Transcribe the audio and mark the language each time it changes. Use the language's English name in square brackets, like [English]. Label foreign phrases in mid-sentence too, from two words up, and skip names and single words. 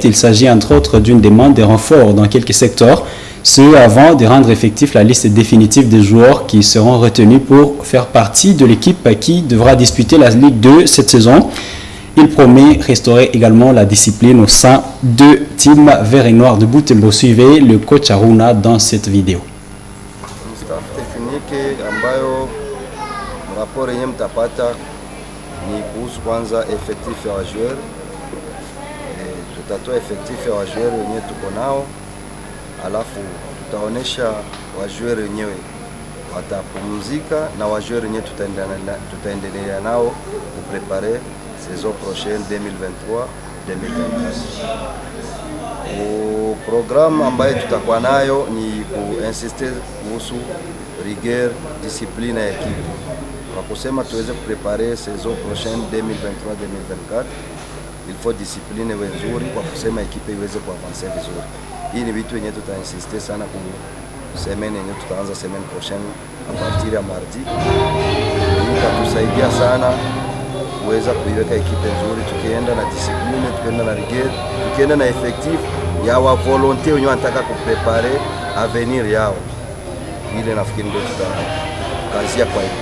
[French] Il s'agit entre autres d'une demande de renfort dans quelques secteurs, ce avant de rendre effectif la liste définitive des joueurs qui seront retenus pour faire partie de l'équipe qui devra disputer la Ligue 2 cette saison. Il promet restaurer également la discipline au sein de Team Vert et Noir de Butembo. Suivez le coach Aruna dans cette vidéo. Staff technique [Swahili] ambayo rapport yenye mtapata ni kuhusu kwanza effectif ya wajoueur. Tutatoa effectif ya wajoueur wenyewe tuko nao, alafu tutaonesha wajoueur wenyewe watapumzika na wajoueur wenyewe tutaendelea nao kuprepare [French] saison prochaine [Swahili] 2023-2024. Programu ambayo tutakuwa nayo ni kuinsiste kuhusu [French] rigueur, discipline [Swahili] ya equipe. Kwa kusema tuweze kuprepare [French] saison prochaine [Swahili] 2023-2024, [French] il faut discipline [Swahili] iwe nzuri kwa kusema equipe iweze kuavance vizuri. Hii ni vitu yenyewe tutainsiste sana kwa semaine yenyewe tutaanza [French] semaine prochaine a partir [Swahili] ya mardi. Hii itatusaidia sana kuweza kuiweka ekipe nzuri, tukienda na discipline, tukienda na rigueur, tukienda na effectif ya wa volonté wenye wanataka kuprepare avenir yao. Ile nafikiri ndio tutakazia kwa hiyo.